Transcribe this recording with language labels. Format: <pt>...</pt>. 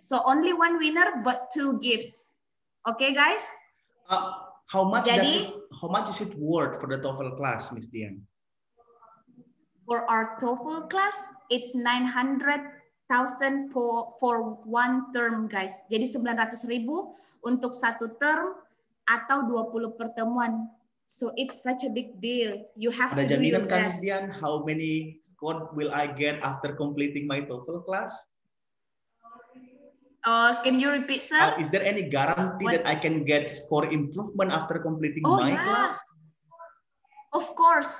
<en>So only one winner, but 2 gifts. Okay, guys? How much is it worth for the TOEFL class, Miss Dian? For our TOEFL class, it's 900,000 for one term, guys.</en> <id>Jadi 900.000 untuk satu term atau 20 pertemuan.</id> <en>So it's such a big deal. You have to do your best. Miss Dian, how many score will I get after completing my TOEFL class? Can you repeat, sir? Is there any guarantee that I can get score improvement after completing my class? Of course.</en>